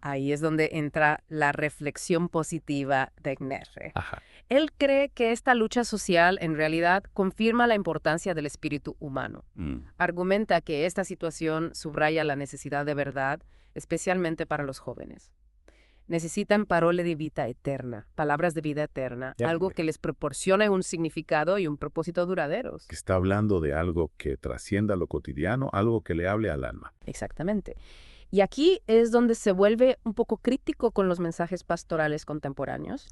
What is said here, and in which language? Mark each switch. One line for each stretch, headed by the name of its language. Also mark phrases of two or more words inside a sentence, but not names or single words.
Spanish: Ahí es donde entra la reflexión positiva de Nerre. Ajá. Él cree que esta lucha social en realidad confirma la importancia del espíritu humano. Argumenta que esta situación subraya la necesidad de verdad, especialmente para los jóvenes. Necesitan
Italian: parole di vita eterna,
Spanish: palabras de vida eterna, Ya. algo que les proporcione un significado y un propósito duraderos. Que está hablando de algo que trascienda lo cotidiano, algo que le hable al alma. Exactamente. Y aquí es donde se vuelve un poco crítico con los mensajes pastorales contemporáneos.